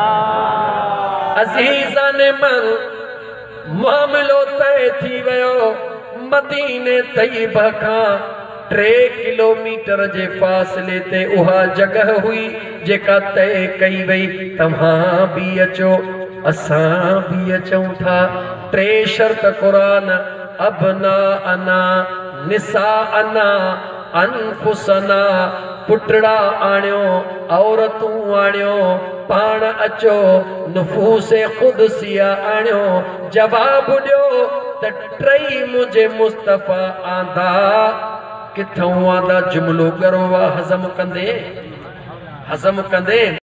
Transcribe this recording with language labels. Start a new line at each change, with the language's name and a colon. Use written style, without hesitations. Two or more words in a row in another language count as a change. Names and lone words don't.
Persian: عزیزان من
Sindhi: मामिलो तय थी वियो। मदीने तैयबा खां 3 किलोमीटर जे फ़ासिले ते उहा जगह हुई जेका तय कई वई, तव्हां भी अचो, असां भी अचूं था। 3 शर्त क़ुरान,
Arabic: أبناءنا نساءنا أنفسنا,
Sindhi: पुटड़ा आणियो, औरतूं आणियो, पाण अचो, नुफूसे ख़ुदसिया आणियो। जवाब ॾियो त 3 मुझे मुस्तफ़ा आंदा किथों आंदा? जुमलो करो वा हज़म कंदे